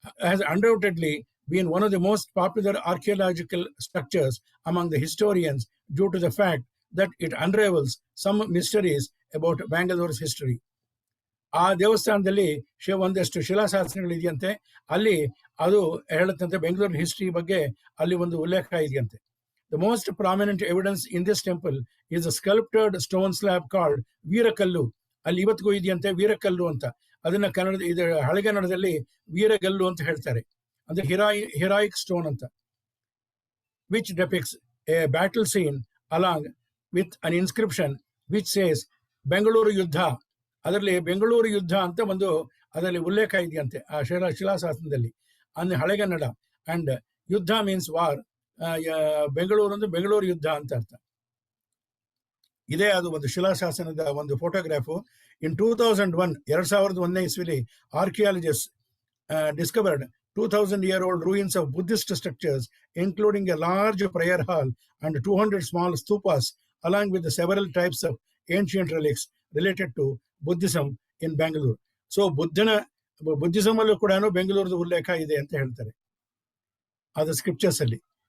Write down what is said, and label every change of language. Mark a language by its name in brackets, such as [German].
[English] Has undoubtedly been one of the most popular archaeological structures among the historians due to the fact that it unravels some mysteries about Bangalore's history. [Kannada] ಆ ದೇವಸ್ಥಾನದಲ್ಲಿ ಒಂದಷ್ಟು ಶಿಲಾಶಾಸನಗಳು ಇದೆಯಂತೆ. ಅಲ್ಲಿ ಅದು ಹೇಳುತ್ತಂತೆ ಬೆಂಗಳೂರಿನ history ಬಗ್ಗೆ ಅಲ್ಲಿ ಒಂದು ಉಲ್ಲೇಖ ಇದೆಯಂತೆ. [English] The most prominent evidence in this temple is a sculpted stone slab called veerakallu. [Kannada] ಅಲ್ಲಿ ಇವತ್ತಿಗೂ ಇದೆಯಂತೆ ವೀರಕಲ್ಲು ಅಂತ. ಅದನ್ನ ಇದು ಹಳೆಗನ್ನಡದಲ್ಲಿ ವೀರಗಲ್ಲು ಅಂತ ಹೇಳ್ತಾರೆ. ಅಂದ್ರೆ [English] heroic stone [Kannada] ಅಂತ. [English] which depicts a battle scene along with an inscription which says Bengaluru Yuddha. [Kannada] ಅದರಲ್ಲಿ ಬೆಂಗಳೂರು ಯುದ್ಧ ಅಂತ ಒಂದು ಅದರಲ್ಲಿ ಉಲ್ಲೇಖ ಇದೆಯಂತೆ ಆ ಶಿಲಾಶಾಸನದಲ್ಲಿ ಅಂದ್ರೆ ಹಳೆಗನ್ನಡ. [English] and [Kannada] ಯುದ್ಧ [English] Means war. [Kannada] ಬೆಂಗಳೂರು ಅಂದ್ರೆ ಬೆಂಗಳೂರು ಯುದ್ಧ ಅಂತ ಅರ್ಥ. ಇದೇ ಅದು ಒಂದು ಶಿಲಾಶಾಸನದ ಒಂದು photograph. In 2001 2001 ಇಸ್ವಿಲಿ archaeologist [English] discovered 2,000-year-old ruins of Buddhist structures, including a large prayer hall and 200 small stupas, along with several types of ancient relics related to Buddhism in Bangalore. So, [Kannada] Buddhism allu kudanu Bengaluru ಉಲ್ಲೇಖ ಇದೆ ಅಂತ ಹೇಳ್ತಾರೆ ಅದು scriptures ಅಲ್ಲಿ.